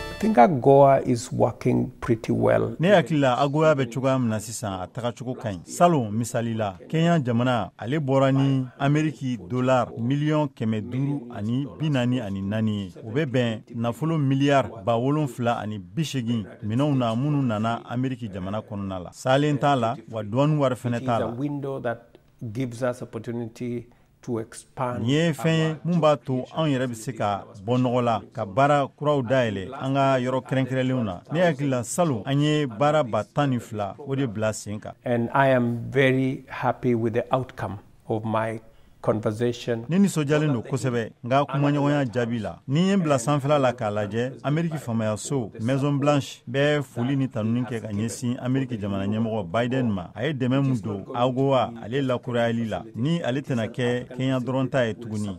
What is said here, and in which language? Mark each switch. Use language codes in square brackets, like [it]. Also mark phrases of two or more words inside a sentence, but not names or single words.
[en] think AGORA is working pretty well. [bm] Ne akila AGORA be cogoya min na sisan a taga cogo ka ɲi. Salon misali la Kenya jamana ale bɔra ni Amerique dollar miliyɔn 544 ye. O be bɛn nafolo miliyari 780 minɛnw na minnu nana Amerique jamana kɔnɔna la. Salen t'a la wa douane wari fɛnɛ t'a la. [en] It's a window that gives us opportunity to expand. [bm] Ye fɛn mun b'a to anw yɛrɛ bɛ se ka bɔ nɔgɔ la ka baara kuraw dayɛlɛ an ka yɔrɔ kɛrɛnkɛrɛnlenw na. Ne hakili la salon an ye baara 12 o de bila sen kan. [en] And I am very happy with the outcome of my conversation. [bm] Ne nisɔndiyalen don kosɛbɛ nka kumaɲɔgɔnya jaabi la. Ni ye n bila sanfɛla la k'a lajɛ Amerique famayaso Maison Blanche bɛ foli ni tanuni kɛ ka ɲɛsin Amerique jamana ɲɛmɔgɔ Biden ma. A ye dɛmɛ mun don AGORA ale lakurayali la. Ni ale tɛna kɛ Kenya dɔrɔn ta ye tuguni.